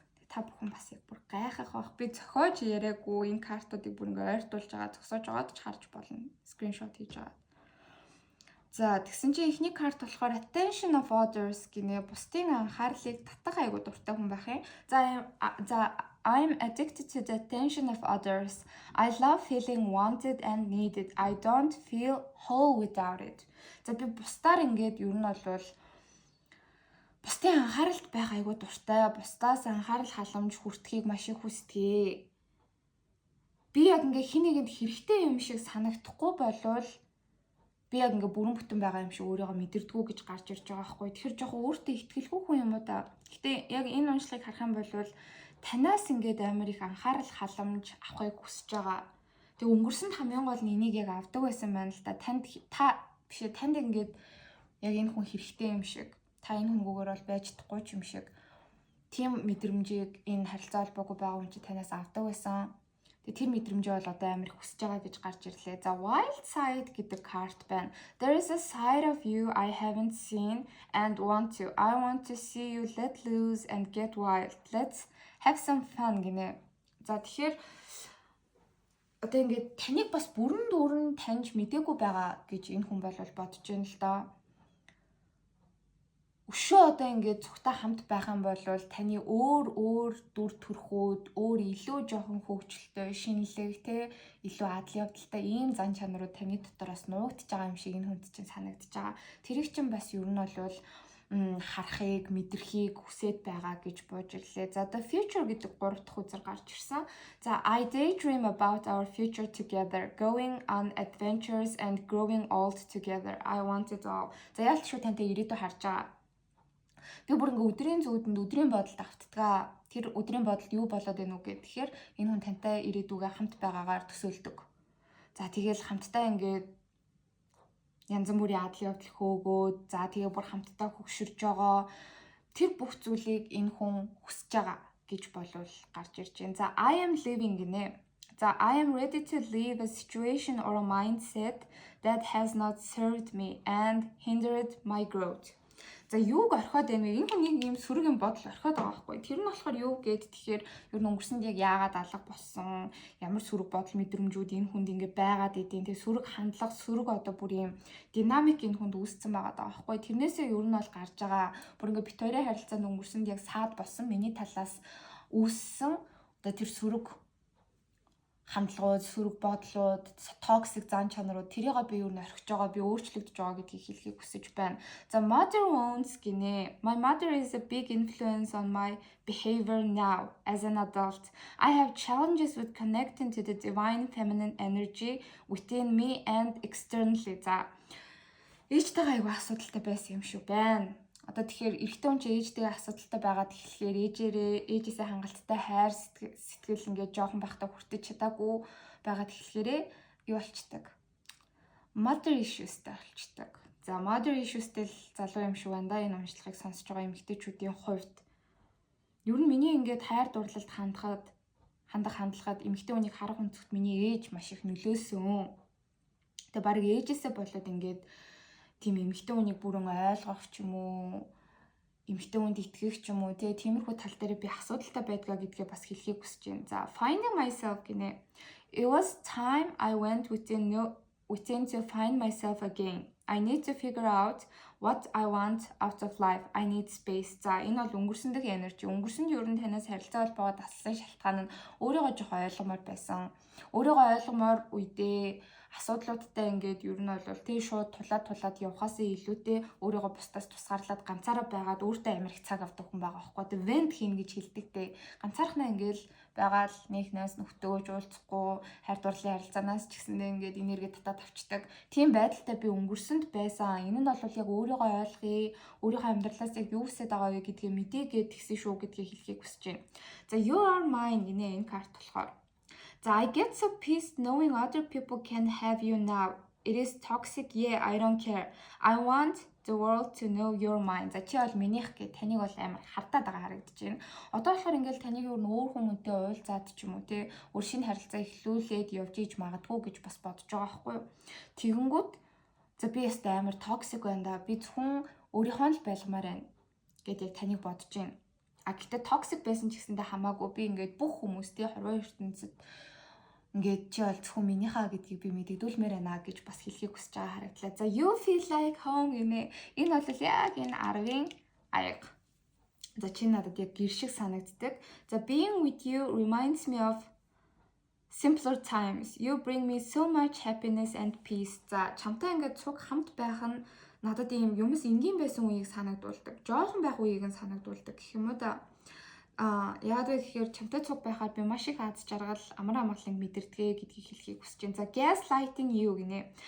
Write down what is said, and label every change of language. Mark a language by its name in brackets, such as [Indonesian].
[Mongolian] Та бүхэн бас яг бүр гайхах бах. Би зохиож яриаггүй энэ картуудыг бүр ингээ ойртуулж байгаа зогсоож байгаад ч харж болно. Скриншот хийж байгаа. За тэгсэн чинь эхний карт болохоор [English] attention of others [Mongolian] гинэ бусдын анхаарлыг татах айгуу дуртай хүн байх юм. [English] За I'm addicted to the attention of others. I love feeling wanted and needed. I don't feel whole without it. [Mongolian] За би бусдаар ингээд ер нь бол бусдын анхааралд байх айгуу дуртай. Бусдаас анхаарал халамж хүртэхийг маш их хүсдэг. Би яг ингээ хин нэгэнд хэрэгтэй юм шиг санагдахгүй болвол би яг ингээ бүрэн бүтэн байгаа юм шиг өөрийгөө мэдэрдэггүй гэж гарч ирж байгаа байхгүй. Тэгэхээр жоохон өөртөө ихтгэлгүй хүн юм уу та. Гэтэ яг энэ уншлагыг харах юм бол танаас ингээд амар их анхаарал халамж авахыг хүсэж байгаа. Тэг өнгөрсөнд хамгийн гол нь энийг яг авдаг байсан байна л да. Танд ингээд яг энэ хүн хэрэгтэй юм шиг. Та энэ хүнгүүгээр бол байж чадахгүй юм шиг. Тийм мэдрэмжийг энэ харилцаа холбоогүй байгаа хүн чи танаас авдаг байсан. Тэгээ тэр мэдрэмжээ бол одоо амар хүсэж байгаа гэж гарч ирлээ. За [English] wild side [Mongolian] гэдэг карт байна. [English] There is a side of you I haven't seen and want to. I want to see you let loose and get wild. Let's have some fun гинэ. [Mongolian] За тэгэхээр одоо ингээд таныг бас бүрэн дүүрэн таньж мдээгүй байгаа гэж энэ хүн бол бодож байна л доо. Өшөө одоо ингээд цухтаа хамт байх юм бол таны өөр дүр төрхүүд, өөр илүү жоохон хөгжилтэй, шинэлэг те илүү адал явдалтай ийм зан чанарууд таны дотороос нуугдж байгаа юм шиг энэ хүнд чинь санагдаж байгаа. Тэрийг чинь бас ер нь бол харахыг, мэдрэхийг хүсэж байгаа гэж бууж ирлээ. За [English] the future [Mongolian] гэдэг 3 дахь үзэр гарч ирсэн. [English] За I daydream about our future together, going on adventures and growing old together. I want it all. [Mongolian] За ялч шүү тантай ирээдүй харж байгаа. Би бүр ингээ өдрийн зүудэнд өдрийн бодолд автдаг. Тэр өдрийн бодолд юу болоод байна уу гэхээр энэ хүн тантай ирээдүгээ хамт байгаагаар төсөөлдөг. За тэгэл хамтдаа ингээд янз бүрийн адал явдал хөөгөөд за тэгээ бүр хамтдаа хөгшөрж байгаа. Тэр бүх зүйлийг энэ хүн хүсэж байгаа гэж болвол гарч ирж байна. [English] За I am living гинэ. За I am ready to leave a situation or a mindset that has not served me and hindered my growth. [Mongolian] За юуг орхиод байна вэ? Энэ хүн нэг юм сөрөг юм бодол орхиод байгаа байхгүй. Тэр нь болохоор юу гэд тэгэхээр ер нь өнгөрсөнд яг яагаад алга болсон, ямар сөрөг бодол мэдрэмжүүд энэ хүнд ингэ байгаад идэв. Тэгээ сөрөг хандлага, сөрөг одоо бүр юм динамик энэ хүнд үүссэн байгаа байхгүй. Тэрнээсээ ер нь бол гарч байгаа. Бүр ингэ бит хоёрын харилцаанд өнгөрсөнд яг саад болсон миний талаас үүссэн одоо тэр сөрөг хандлагууд, сөрөг бодлууд, токсик зан чанарууд тэрийг би юу нөрхиж байгаа, би өөрчлөгдөж байгаа гэдгийг хэлхийг хүсэж байна. За [English] mother wounds [Mongolian] гинэ. [English] My mother is a big influence on my behavior now as an adult. I have challenges with connecting to the divine feminine energy within me and externally. [Mongolian] За ээжтэйгээ аягүй асуудалтай байсан юм шүү байна. Одоо тэгэхээр эрэгтэй хүн чинь ээжтэйгээ асуудалтай байгаад эхлэхээр ээжээсээ хангалттай хайр сэтгэл ингээд жоохон байхдаа хүртэж чадаагүй байгаад эхлэхээрээ юу болчдаг? Mother issuesтэй болчдаг. За mother issuesтэй л залуу юм шиг байна да энэ уншлагыг сонсож байгаа эмэгтэйчүүдийн хувьд. Ер нь миний ингээд хайр дурлалд хандах хандлагад эмэгтэй хүнийг харах өнцгт миний ээж маш их нөлөөсөн. Тэгээ баг ээжээсээ болоод ингээд тийм эмэгтэй хүнийг бүрэн ойлгох ч юм уу, эмэгтэй хүнд итгэх ч юм уу, тиймэрхүү тал дээр би асуудалтай байдгаа гэдгээ бас хэлхийг хүсэж байна. За, [English] finding myself [Mongolian] гинэ. [English] It was time I went within to find myself again. I need to figure out what I want out of life. I need space. [Mongolian] За, энэ бол өнгөрсөн дэх энержи. Өнгөрсөнд ер нь танаас харилцаа холбоогоо таслсан шалтгаан нь өөрийгөө жоох ойлгомоор байсан. Өөрийгөө ойлгомоор үедээ асуудлуудтай ингээд ер нь бол тий шууд тулаад явхаасаа илүүтэй өөрийгөө бусдаас тусгаарлаад ганцаараа байгаад өөртөө амар их цаг авдаг хүн байгаа байхгүй. Тэг вент хийн гэж хэлдэг те. Ганцаархнаа ингээл байгаа л нэгнээс нөхдөөж уулзахгүй хайр дурлалын харилцаанаас ч гэсэндээ ингээд энерги татаад авчдаг. Тийм байдалтай би өнгөрсөнд байсан. Энэ нь бол яг өөрийгөө ойлгоё, өөрийнхөө амьдралаас яг юу хүсэж байгаа вэ гэдгийг мэдээгээд тэгсэн шүү гэдгийг хэлхийг хүсэж байна. За [English] you are mine [Mongolian] гинэ энэ карт болохоор. [English] За I get so pissed knowing other people can have you now. It is toxic. Yeah, I don't care. I want the world to know your mind. [Mongolian] За чи бол минийх гэ таныг бол амар хардаад байгаа харагдаж байна. Одоо болохоор ингээл таныг өөр хүмүүнтэй уулзаад ч юм уу те өөр шинэ харилцаа эхлүүлээд явж иж магадгүй гэж бас бодож байгаа байхгүй юу. Тэгэнгүүт за би ястай амар токсик байна да. Би зөвхөн өөрийнхөө л байлгамаар байна гэдэг яг таныг бодож байна. А гэтээ токсик байсан ч гэсэндээ хамаагүй би ингээд бүх хүмүүстэй хорвоо ертөнцид ингээд чи бол зөвхөн минийхаа гэдгийг би мэдэгдүүлмээр байна гэж бас хэлхийг хүсэж байгаа харагдлаа. За [English] you feel like home [Mongolian] гэмээ. Энэ бол яг энэ 10-ын аяга. За чи надад яг гэр шиг санагддаг. [English] За being with you reminds me of simpler times. You bring me so much happiness and peace. [Mongolian] За чамтай ингээд цуг хамт байх нь надад ийм юмс энгийн байсан үеийг санагдуулдаг. Жоохон байх үеийг нь санагдуулдаг гэх юм уу да. Яагаад вэ гэхээр чамтай цуг байхаар би маш их аз жаргал амар амгалан мэдэрдэгэ гэдгийг хэлхийг хүсэж байна. За [English] gaslighting you [Mongolian] гинэ.